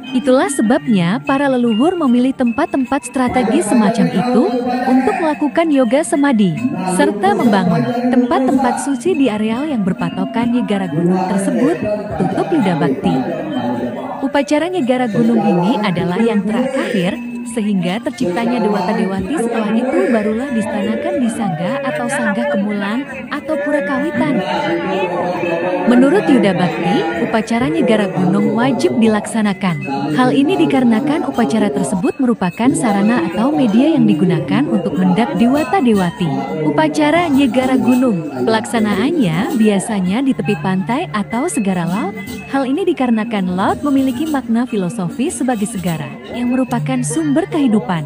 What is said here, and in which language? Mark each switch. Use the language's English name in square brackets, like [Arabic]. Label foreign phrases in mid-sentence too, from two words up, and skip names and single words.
[Indonesian] Itulah sebabnya para leluhur memilih tempat-tempat strategis semacam itu untuk melakukan yoga samadhi, serta membangun tempat-tempat suci di areal yang berpatokan Nyegara Gunung tersebut, tutup Yuda Bakti. Upacara Nyegara Gunung ini adalah yang terakhir, sehingga terciptanya Dewata-Dewati setelah itu barulah distanakan di Sangga atau Sanggah Kemulan atau Pura Kawitan. Menurut Yuda Bakti, upacara Nyegara Gunung wajib dilaksanakan. Hal ini dikarenakan upacara tersebut merupakan sarana atau media yang digunakan untuk mendak Dewata-Dewati. Upacara Nyegara Gunung, pelaksanaannya biasanya di tepi pantai atau segara laut. Hal ini dikarenakan laut memiliki makna filosofis sebagai segara yang merupakan sumber kehidupan.